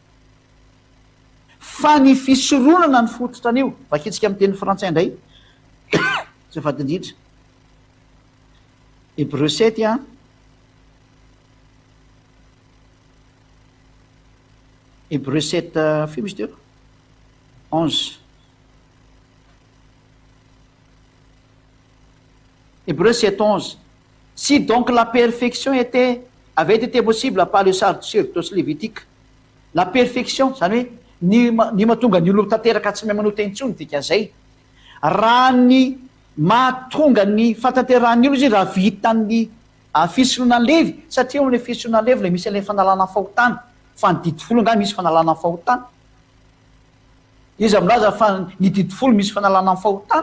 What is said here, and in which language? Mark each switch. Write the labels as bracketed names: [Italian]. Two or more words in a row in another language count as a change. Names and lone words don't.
[Malagasy] fa ny fisorohana ny fototra an'io vakitsika amin'ny teny frantsay indray zay fadindritra [French] Hébreu 7 Hébreu 7 [Malagasy] fio misy teo [French] 11 Hébreu 7 11 si donc la perfection avait été possible par le sacerdoce lévitique la perfection zany [Malagasy] hoe ny mahatonga ny olo tanteraka tsy mahay manota intsony dikan'izay raha ny mahatonga ny fatanteran'ny olo izy raha vitan'ny fisorohana ny Levy satria amin'ny fisorohana ny Levy le misy an'ilay fanalana fahotana fa ny didy folo nga misy fanalana fahotana izy amin'aza fa ny didy folo misy fanalana fahotana